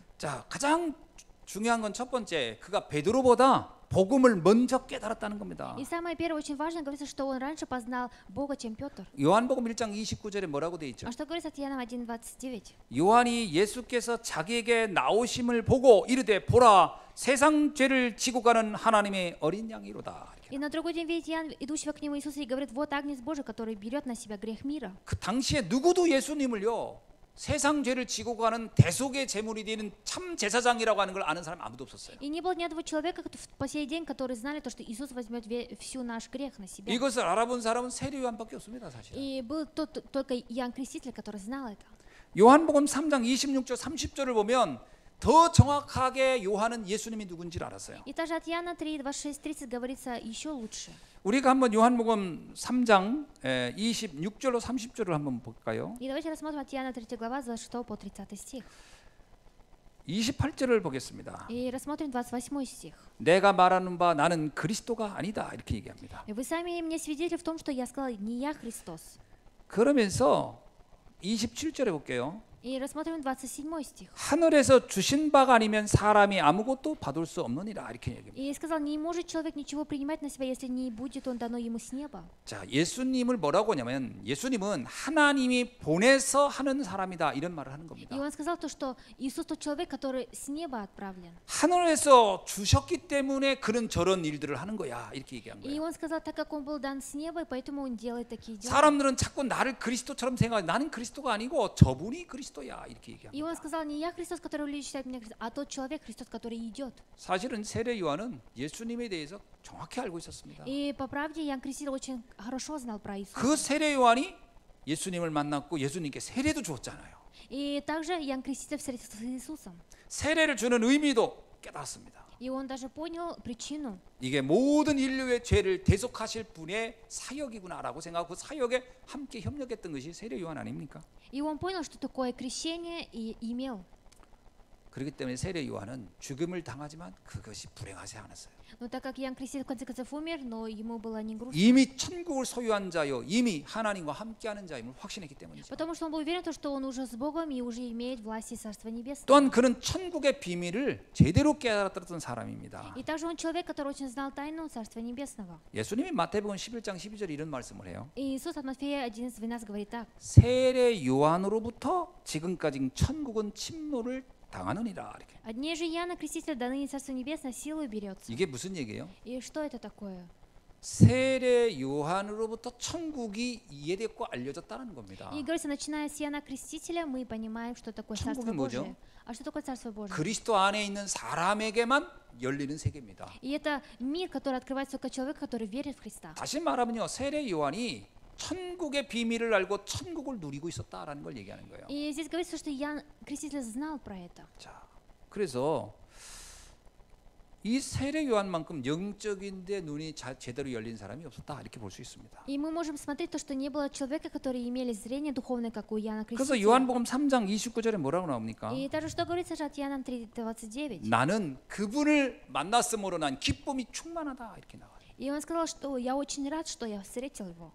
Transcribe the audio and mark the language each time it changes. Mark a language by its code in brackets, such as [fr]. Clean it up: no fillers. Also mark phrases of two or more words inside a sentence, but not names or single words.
[ko] 자, 가장 중요한 건 첫 번째, 그가 베드로보다 복음을 먼저 깨달았다는 겁니다. [ru] И самое первое, очень важно, говорится, что он раньше познал Бога, чем Петр. [ko] 요한복음 1장 29절에 뭐라고 돼 있죠? [ru] А что говорится от Иоанна 1:29? [ko] 요한이 예수께서 자기에게 나오심을 보고 이르되 보라 세상 죄를 지고 가는 하나님의 어린 양이로다. [ru] И на другой день видит Иоанн, идущего к нему Иисуса, и говорит: вот Агнец Божий, который берет на себя грех мира. [ko] 그 당시에 누구도 예수님을요 세상 죄를 지고 가는 대속의 제물이 되는 참 제사장이라고 하는 걸 아는 사람 아무도 없었어요. [ru] И не было ни одного человека по сей день, который знали то, что Иисус возьмет всю наш грех на себя. [ko] 이것을 알아본 사람은 세례 요한밖에 없습니다, 사실. [ru] И был только Иоанн Креститель, который знал это. [ko] 요한복음 3장 26절 30절을 보면 더 정확하게 요한은 예수님이 누군지를 알았어요. [ru] И также от Иоанна 3:26-30 говорится еще лучше. [ko] 우리가 한번 요한복음 3장 26절로 30절을 한번 볼까요? [ru] И давайте рассмотрим от Иоанна 3 глава, с 26 по 30 стих. [ko] 28절을 보겠습니다. [ru] И рассмотрим 28 стих. [ko] 내가 말하는 바 나는 그리스도가 아니다 이렇게 얘기합니다. [ru] Вы сами мне свидетели в том, что я сказал: не я Христос. [ko] 그러면서 27절에 볼게요. [ru] И рассмотрим 27 стих. [ko] 하늘에서 주신 바가 아니면 사람이 아무것도 받을 수 없느니라 이렇게 얘기합니다. [ru] И сказал, не может человек ничего принимать на себя, если не будет он дано ему с неба. [ko] 자, 예수님을 뭐라고 하냐면 예수님은 하나님이 보내서 하는 사람이다 이런 말을 하는 겁니다. [ru] И он сказал то, что Иисус тот человек, который с неба отправлен. [ko] 하늘에서 주셨기 때문에 그는 저런 일들을 하는 거야 이렇게 얘기한 [ru] И [ko] 거예요. [ru] он сказал, так как он был дан с неба, и поэтому он делает такие дела. [ko] 사람들은 자꾸 나를 그리스도처럼 생각해. 나는 그리스도가 아니고 저분이 그리스도야 이렇게 [ru] И он [ko] 얘기합니다. [ru] сказал, не я Христос, который люди считают меня Христос, а тот человек Христос, который идет. [ko] 사실은 세례 요한은 예수님에 대해서 정확히 알고 있었습니다. [ru] И по правде Иоанн Креститель очень хорошо знал про Иисуса. [ko] 그 세례 요한이 예수님을 만났고 예수님께 세례도 주었잖아요. [ru] И также Иоанн Креститель встретился с Иисусом. [ko] 세례를 주는 의미도 깨달았습니다. [ru] И он даже понял причину. [ko] 이게 모든 인류의 죄를 대속하실 분의 사역이구나라고 생각하고 그 사역에 함께 협력했던 것이 세례 요한 아닙니까? [ru] И он понял, что такое крещение, и имел. [ko] 그렇기 때문에 세례 요한은 죽음을 당하지만 그것이 불행하지 않았어요. [ru] Но так как Иоанн Креститель в конце концов умер, но ему было не грустно. [ko] 이미 천국을 소유한 자요, 이미 하나님과 함께하는 자임을 확신했기 때문이죠. [ru] Потому что он был уверен, что он уже с Богом и уже имеет власть и Царство Небесное. [ko] 또한 그는 천국의 비밀을 제대로 깨달았던 사람입니다. [ru] И также он человек, который очень знал тайну Царства Небесного. [ko] 예수님이 마태복음 11장 12절 이런 말씀을 해요. [ru] И Иисус от Матфея 11:12 говорит так. [ko] 세례 요한으로부터 지금까지 천국은 침노를 당하느니라 이렇게. [ru] От дней же Иоанна Крестителя до ныне Царство Небесное силой берется. [ko] 이게 무슨 얘기예요? [ru] И что это такое? [ko] 세례 요한으로부터 천국이 이해됐고 알려졌다는 겁니다. [ru] И говорится, начиная с Иоанна Крестителя, мы понимаем, что такое Царство [ko] 천국이 뭐죠? [ru] Божие. А что такое Царство Божие? [ko] 그리스도 안에 있는 사람에게만 열리는 세계입니다. [ru] И это мир, который открывается только человеку, который верит в Христа. [ko] 다시 말하면요, 세례 요한이 천국의 비밀을 알고 천국을 누리고 있었다라는 걸 얘기하는 거예요. [ru] И здесь говорится, что Иоанн Креститель знал про это. [ko] 자, 그래서 이 세례 요한만큼 영적인데 눈이 제대로 열린 사람이 없었다 이렇게 볼 수 있습니다. [ru] И мы можем смотреть то, что не было человека, который имели зрение духовное, как у Иоанна [ko] 그래서 [ru] Крестителя. [ko] 요한복음 3장 29절에 뭐라고 나옵니까? [ru] И также что говорится же от Иоанна 3:29. [ko] 나는 그분을 만났으므로 난 기쁨이 충만하다 이렇게 나와요. [ru] И он сказал, что я очень рад, что я встретил его.